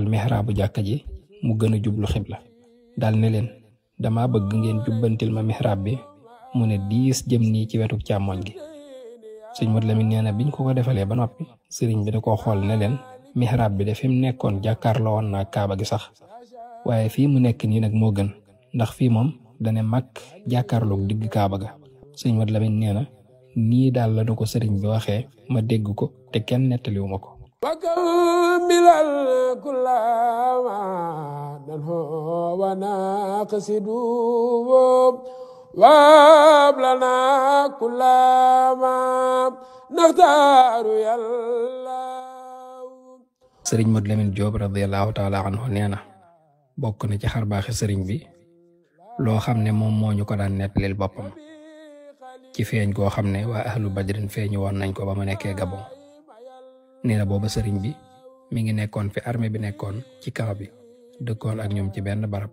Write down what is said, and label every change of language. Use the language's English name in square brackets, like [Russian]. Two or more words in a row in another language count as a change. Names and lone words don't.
[Wolof] mihrabu jàkka ji mu gën a jublu xibla daal ne leen dama bëgg ngeen jubbantil ma mihrab bi mu ne diis jëm nii ci wetu càmmoñ gi sëñ Mat Lamin nee na biñ ko defalee ba noppi sëriñ bi da koo xool ne leen mihrab bi de fi mu nekkoon jàkkaarloo woon naa kaaba gi sax waaye fii mu nekk nii nag moo gën ndax fii moom dane màkk jàkkaarloog digg kaaba ga sëñ Mat Lamin nee na nii daal la ko sëriñ bi waxee ma dégg ko te kenn nettaliwu ma ko [Arabic] وكمل كل ما ننهو ونقصد وهب لنا كل ما نختار يا الله. [Wolof] sëriñ Modou Lamine Diop [Arabic] رضي الله تعالى عنه [Wolof] nee na bokk na ci xarbaaxi sëriñ bi loo xam ne moom moo ñu ko daan nettalil boppam ci feeñ goo xam ne waa [Arabic] أهل بدر [Wolof] feeñu woon nañ ko ba mu nekkee Gabon. nee na booba sëriñ bi mi ngi nekkoon fi armée bi nekkoon ci camp bi dëkkoon ak ñoom ci benn barab.